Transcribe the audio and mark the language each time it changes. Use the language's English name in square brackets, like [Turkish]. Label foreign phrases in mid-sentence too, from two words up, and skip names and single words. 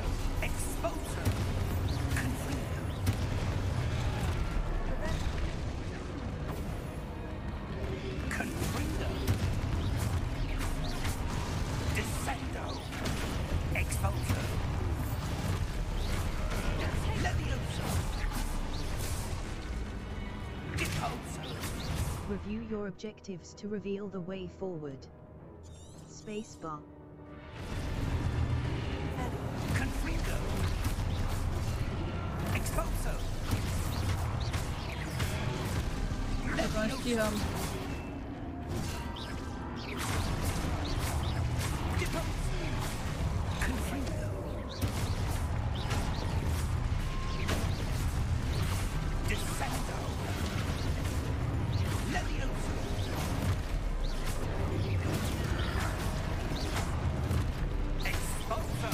[Latin] Exposo! Confringo! Confringo! Descendo! Exposo! Levioso! Deposo! [English] Review your objectives to reveal the way forward. Spacebar. [Latin] Confringo! Exposo! [Czech] Tak to nestíhám. [Latin] Confringo! Descendo! Levioso! Exposo!